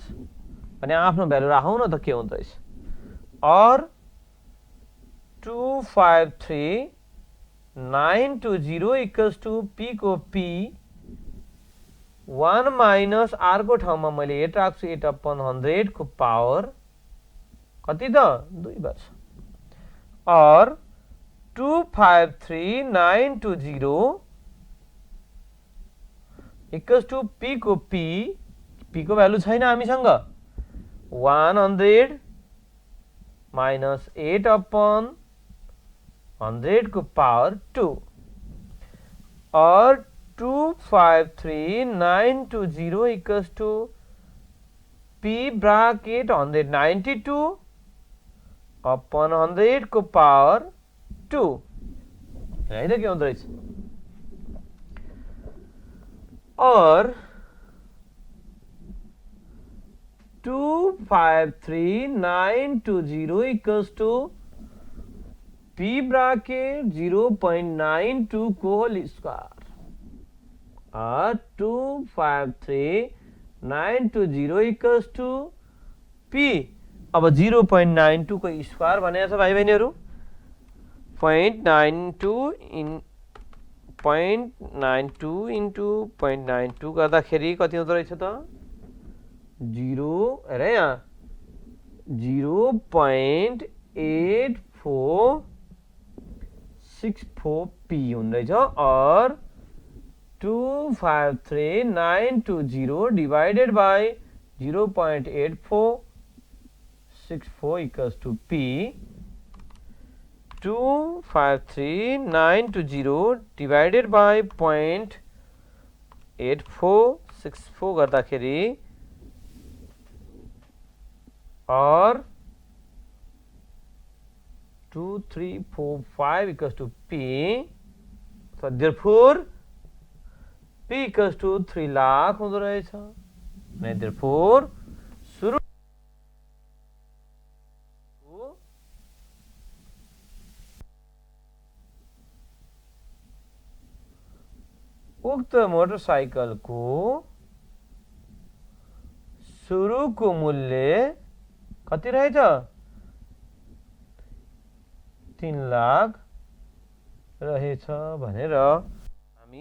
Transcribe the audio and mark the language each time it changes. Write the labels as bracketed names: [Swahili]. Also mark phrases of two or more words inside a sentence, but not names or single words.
[Nepali] भने आफ्नो भ्यालु राखौँ न त के हुन्छ रहेछ। और 253,920 [English] equals to p [Nepali] को पी 1 [English] minus r [Nepali] को ठाउँमा मैले 8 राख्छु, 8/100 को पावर कति त 2 वर्ष। और 253,920 [English] equals to p [Nepali] को पी को भ्यालु छैन हामीसँग 100 माइनस 8 अपन 100 को पावर 2 और 253920 [English] equals to p [Nepali] ब्राकेट 192 अपन 100 को पावर 2 है के हुँदो रहेछ [English] और 253920 equals to p bracket 0.92 को whole square और [Nepali] 253920 [English] equals to p [Nepali] अब 0.92 को स्क्वायर भनेको छ भाइ बहिनीहरु 0.92 into 0.92 गर्दाखेरि कति हुँदो रहेछ त 0 हेरे यहाँ 0.8464 p हुँदैछ और [English] 253920 divided by 0.8464 equals to p 253920 divided by 0.8464 गर्दाखेरि और 2345 equals to p. So therefore p equals to 3 lakh [Nepali] हुँदो रहेछ. Therefore सुरु उक्त मोटरसाइकलको सुरुको मूल्य कति रहेछ 3 लाख रहेछ भनेर हामी